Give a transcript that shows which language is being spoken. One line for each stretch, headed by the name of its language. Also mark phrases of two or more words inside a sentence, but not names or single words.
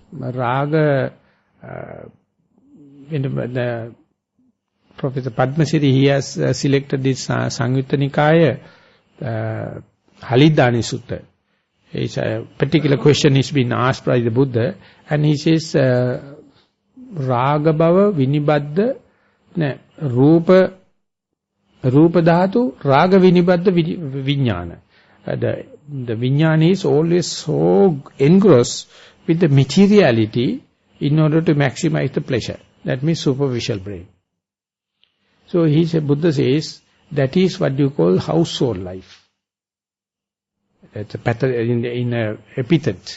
English: The Professor Padmasiri, he has selected this Samyutta Nikaya Halidani Sutta. It's a particular question is being asked by the Buddha, and he says
Pali: raga bhava vinibadda rupa dhatu raga vinibadda vijnana.
English: The vijnana is always so engrossed with the materiality in order to maximize the pleasure. That means superficial brain. So Buddha says, that is what you call household life. That's a pattern in a epithet.